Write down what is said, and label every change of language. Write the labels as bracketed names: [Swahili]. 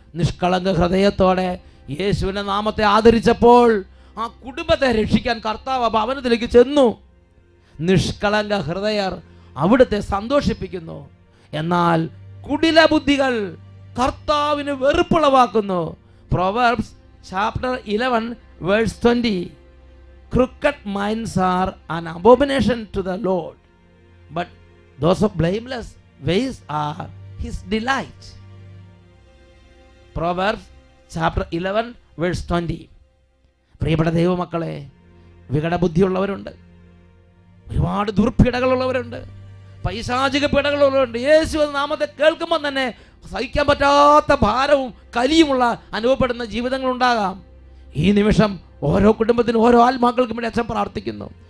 [Malayalam] നിഷ്കളങ്ക ഹൃദയത്തോടെ യേശുവിൻ്റെ നാമത്തെ ആദരിച്ചപ്പോൾ ആ കുടുംബത്തെ രക്ഷിക്കാൻ കർത്താവ് ഭവനത്തിലേക്ക് ചെന്നു. നിഷ്കളങ്ക ഹൃദയർ അവിടുത്തെ സന്തോഷിപ്പിക്കുന്നു, എന്നാൽ കുടില ബുദ്ധികൾ കർത്താവിന് വെറുപ്പുളവാക്കുന്നു. [English] Proverbs chapter 11 verse 20. Crooked minds are an abomination to the Lord, but those of blameless ways are his delight. Proverbs chapter 11 verse 20. [Malayalam] പ്രിയപ്പെട്ട ദൈവമക്കളെ, വികടബുദ്ധിയുള്ളവരുണ്ട്, ഒരുപാട് ദുർപീഡകളുള്ളവരുണ്ട്, പൈശാചിക പീഡകളുള്ളവരുണ്ട്. യേശു എന്ന നാമത്തെ കേൾക്കുമ്പോൾ തന്നെ സഹിക്കാൻ പറ്റാത്ത ഭാരവും കലിയുമുള്ള അനുഭവപ്പെടുന്ന ജീവിതങ്ങളുണ്ടാകാം. ഈ നിമിഷം ഓരോ കുടുംബത്തിനും ഓരോ ആത്മാക്കൾക്കും വേണ്ടി അച്ഛൻ പ്രാർത്ഥിക്കുന്നു.